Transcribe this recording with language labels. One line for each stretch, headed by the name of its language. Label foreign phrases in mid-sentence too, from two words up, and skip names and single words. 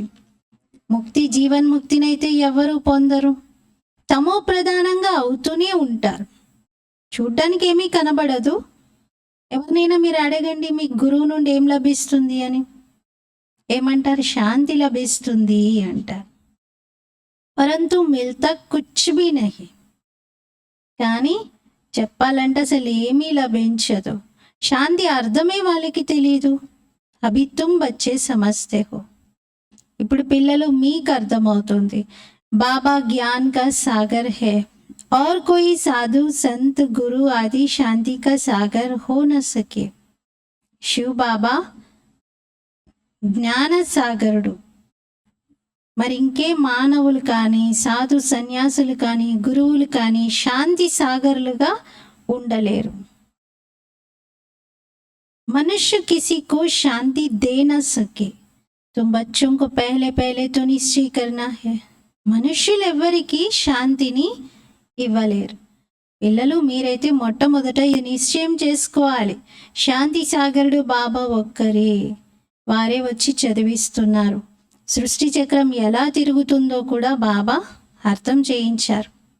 Telugu: ముక్తి, జీవన్ముక్తినైతే ఎవరు పొందరు. తమో ప్రధానంగా అవుతూనే ఉంటారు. చూడ్డానికి ఏమీ కనబడదు. ఎవరినైనా మీరు అడగండి, మీ గురువు నుండి ఏం లభిస్తుంది అని, ఏమంటారు? శాంతి లభిస్తుంది అంటారు.
Hindi: परंतु मिलता कुछ भी नहीं.
Telugu: కానీ చెప్పాలంటే అసలు ఏమీ లభించదు. శాంతి అర్థమే వాళ్ళకి తెలీదు.
Hindi: अभी तुम बच्चे समझते हो.
Telugu: ఇప్పుడు పిల్లలు మీకు అర్థమవుతుంది.
Hindi: बाबा ज्ञान का सागर है और कोई साधु संत गुरु आदि शांति का सागर हो न सके.
Telugu: శివ్ బాబా జ్ఞాన సాగరుడు. మరి ఇంకే మానవులు కానీ, సాధు సన్యాసులు కానీ, గురువులు కానీ శాంతి సాగరులుగా ఉండలేరు.
Hindi: मनुष्य किसी को शांति दे न सके तो बच्चों को पहले तो निश्चय करना है.
Telugu: మనుష్యులు ఎవ్వరికి శాంతిని ఇవ్వలేరు. పిల్లలు మీరైతే మొట్టమొదట ఇది నిశ్చయం చేసుకోవాలి, శాంతి సాగరుడు బాబా ఒక్కరే. వారే వచ్చి చదివిస్తున్నారు. సృష్టి చక్రం ఎలా తిరుగుతుందో కూడా బాబా అర్థం చేయించారు.